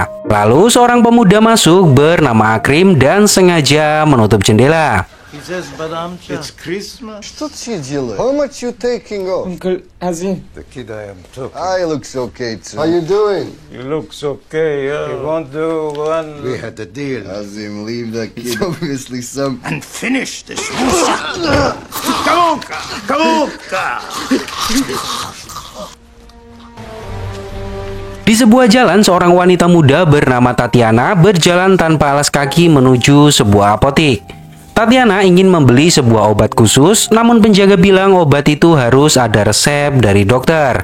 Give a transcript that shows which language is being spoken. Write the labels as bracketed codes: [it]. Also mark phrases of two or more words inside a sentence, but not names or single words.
[id] Lalu seorang pemuda masuk bernama Akrim dan sengaja menutup jendela. [en] It's Christmas. [ru] Что ты делаешь? [en] How much you taking off? Uncle Azim. The kid I am talking. I looks okay too. How you doing? You looks okay, yeah. You want to one... We had a deal. Azim, leave that kid. It's obviously some... And finish this. Kamuka! Kamuka! [id] Di sebuah jalan, seorang wanita muda bernama Tatiana berjalan tanpa alas kaki menuju sebuah apotik. Tatiana ingin membeli sebuah obat khusus, namun penjaga bilang obat itu harus ada resep dari dokter.